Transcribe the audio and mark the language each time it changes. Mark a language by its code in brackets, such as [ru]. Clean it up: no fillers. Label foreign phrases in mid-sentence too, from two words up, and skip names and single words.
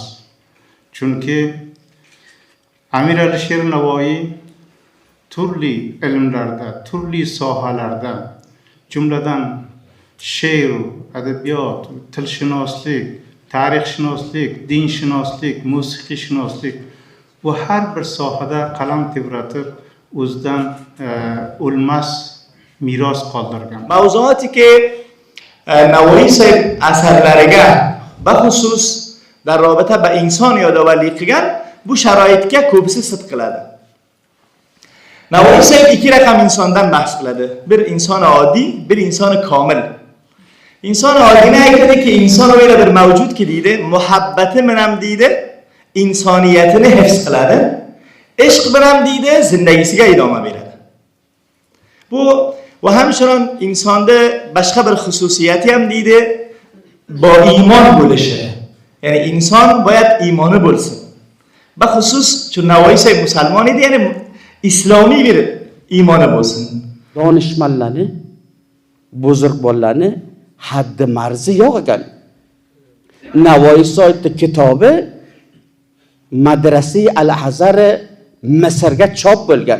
[uz] Chunki Amir Alisher Navoiy turli ilmlarda, turli sohalarda, jumladan she'r, adabiyot, tilshunoslik, tarixshunoslik, dinshunoslik, musiqishunoslik bu har bir sohada qalam tebratib o'zidan o'lmas meros qoldirgan. Mavzuoti ki Navoiy sahib asarlariga baxusus [fa] در رابطه با انسان یادآوری [uz] qilgan bu sharoitga ko'pisi sidq qiladi. Navoiy sahib ikki raqam insondan bahs qiladi. Bir inson oddiy, bir inson komil. İnson oddiy aytadi ki inson öyle bir mavjud ki deydi, muhabbati bilan deydi, insoniyatini hifz qiladi. Ishq bilan deydi, zindagisiga idoma beradi. Bu va hamshon insonda boshqa bir xususiyati ham deydi, [fa] با ایمان bo'lishi. [uz] Ya'ni inson باید iymoni bo'lsin. Baxusus chun Navoiy sahib musulmon edi, ya'ni islomiy bir iymoni bo'lsin. Donishmandlarni, buzurg bolalarni haddi marzi yo'q ekan. Navoiy sahibning kitobi Madrasa al-Azhar Misrga chop bo'lgan.